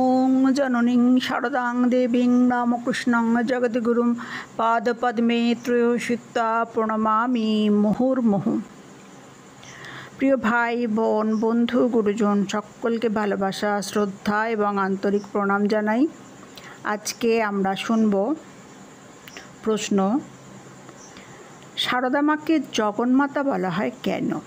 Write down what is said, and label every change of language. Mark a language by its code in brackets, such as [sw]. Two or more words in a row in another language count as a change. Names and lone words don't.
[sa] जननीं शारदां देवीं रामकृष्णं जगद्गुरुं पादपद्मे त्रयोश्रित्वा प्रणमामि मुहुर्मुहुः। [bn] প্রিয় ভাই বোন বন্ধু গুরুজন সকলকে ভালোবাসা শ্রদ্ধা এবং আন্তরিক প্রণাম জানাই। আজকে আমরা শুনব প্রশ্ন, সারদা মাকে জগন্মাতা বলা হয় কেন?